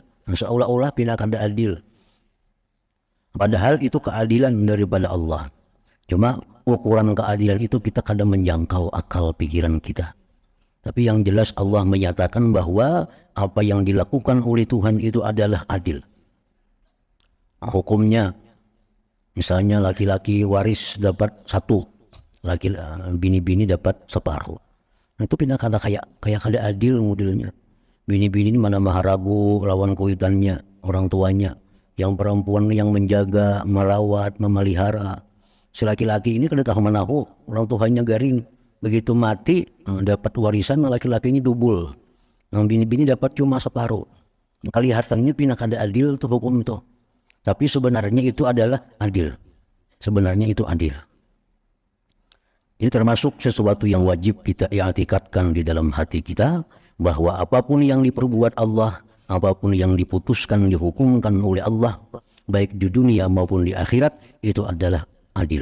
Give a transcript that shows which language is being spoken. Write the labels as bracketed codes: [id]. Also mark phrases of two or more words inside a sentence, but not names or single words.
[id] Seolah-olah tidak kada adil. Padahal itu keadilan daripada Allah. Cuma ukuran keadilan itu kita kadang menjangkau akal pikiran kita. Tapi yang jelas Allah menyatakan bahwa apa yang dilakukan oleh Tuhan itu adalah adil. [bjn] Hukumnya, misalnya laki-laki waris dapat 1, Bini-bini dapat separuh. Nah, itu pindah kata kayak kada adil modelnya. Bini-bini ini mana maharagu lawan kuitannya, orang tuanya. [id] Yang perempuan yang menjaga, merawat, memelihara. [bjn] Si laki-laki ini kada tahu menahu, orang tuanya garing. Begitu mati, dapat warisan laki-lakinya double. Nah, bini-bini dapat cuma separuh. Kelihatannya pindah kada adil tuh hukum itu. [id] Tapi sebenarnya itu adalah adil. Sebenarnya itu adil. Ini termasuk sesuatu yang wajib kita i'tikadkan di dalam hati kita, bahwa apapun yang diperbuat Allah, apapun yang diputuskan, dihukumkan oleh Allah, baik di dunia maupun di akhirat, itu adalah adil.